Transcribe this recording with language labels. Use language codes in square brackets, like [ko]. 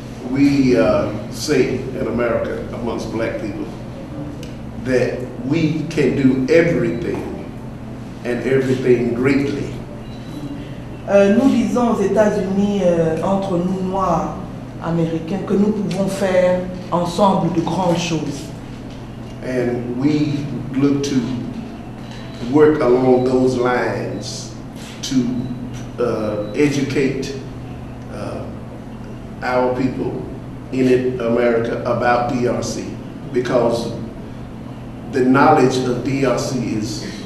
[en] We say in America, amongst Black people, that we can do everything and everything greatly. [fr] Nous disons aux États-Unis, entre nous noirs américains, que nous pouvons faire ensemble de grandes choses. [en] And we look to work along those lines to educate our people in America about DRC, because the knowledge of DRC is